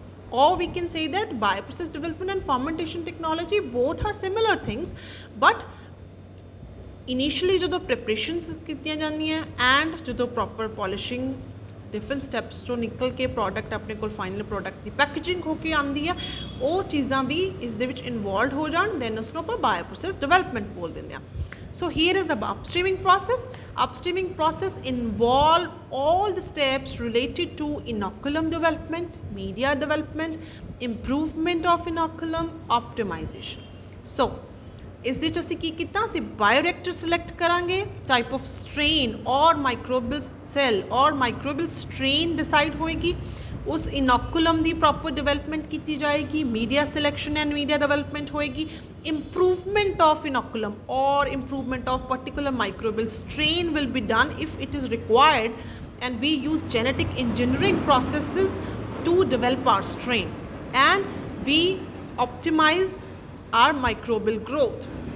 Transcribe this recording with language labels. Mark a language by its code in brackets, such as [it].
[en] Or we can say that bioprocess development and fermentation technology both are similar things, but initially [pa] ਜਦੋਂ [en] preparations [pa] ਕੀਤੀਆਂ ਜਾਂਦੀਆਂ [en] and ਜਦੋਂ proper polishing different steps [pa] ਤੋਂ ਨਿਕਲ ਕੇ [en] product [pa] ਆਪਣੇ ਕੋਲ [en] final product ਦੀ packaging [pa] ਹੋ ਕੇ ਆਉਂਦੀ ਆ, ਉਹ ਚੀਜ਼ਾਂ ਵੀ ਇਸ ਦੇ ਵਿੱਚ [en] involved [pa] ਹੋ ਜਾਣ, [en] then [pa] ਉਸਨੂੰ ਆਪਾਂ [en] bioprocess development [pa] ਬੋਲ ਦਿੰਦੇ ਆ। [en] So here is the upstreaming process. Upstreaming process involve all the steps related to inoculum development, media development, improvement of inoculum, optimization. [pa] So ਇਸ ਦੇ ਵਿੱਚ ਅਸੀਂ ਕੀ ਕੀਤਾ? ਅਸੀਂ ਬਾਇਓਰੈਕਟਰ ਸਿਲੈਕਟ ਕਰਾਂਗੇ, ਟਾਈਪ ਆਫ ਸਟ੍ਰੇਨ ਔਰ ਮਾਈਕਰੋਬੀਅਲ ਸੈੱਲ ਔਰ ਮਾਈਕਰੋਬੀਅਲ ਸਟ੍ਰੇਨ ਡਿਸਾਈਡ ਹੋਏਗੀ, ਉਸ ਇਨੋਕੂਲਮ ਦੀ ਪ੍ਰੋਪਰ ਡਿਵੈਲਪਮੈਂਟ ਕੀਤੀ ਜਾਏਗੀ, media selection and media development ਹੋਏਗੀ, [en] improvement of inoculum or improvement of particular microbial strain will be done if it is required, and we use genetic engineering processes to develop our strain, and we optimize our microbial growth.